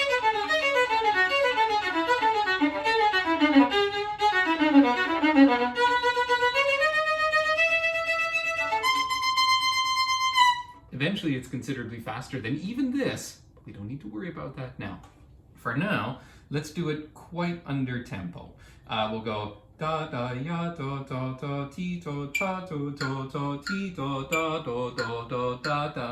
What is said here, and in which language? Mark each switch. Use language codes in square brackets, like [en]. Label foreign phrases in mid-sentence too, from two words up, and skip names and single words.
[en] Eventually it's considerably faster than even this, but we don't need to worry about that now. For now, let's do it quite under tempo. We'll go da da ya da da da ti do ta do do do ti do da do do do da da.